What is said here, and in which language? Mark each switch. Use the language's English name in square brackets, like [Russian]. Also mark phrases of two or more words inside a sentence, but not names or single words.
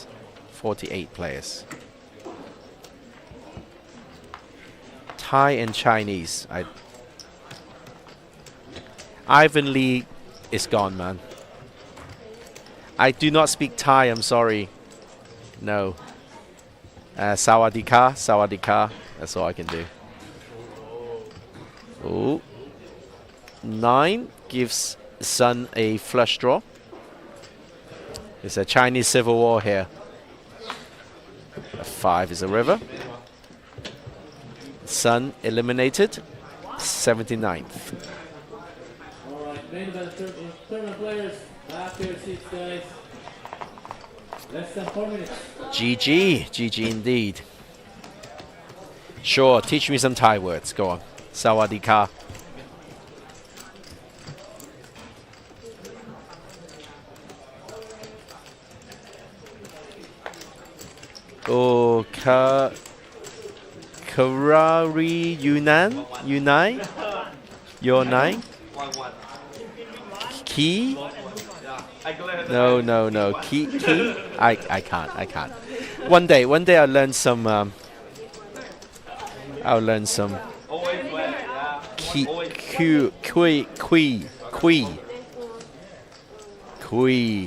[English] 48 players. Thai and Chinese. Ivan Lee is gone, man. I do not speak Thai, I'm sorry. No. [Thai] Sawadee-ka, sawadee-ka. [English] That's all I can do. Ooh. 9 gives Sun a flush draw. There's a Chinese civil war here. A 5 is a river. Sun eliminated. 79th. Alright, main event tournament players. Back to your seats, guys. Less than 4 minutes. GG indeed. Sure, teach me some Thai words. Go on. Sawadee-ka. Oh, Karari Yunai? Your 9? Key? No. Key? I can't. One day I'll learn some key, kui.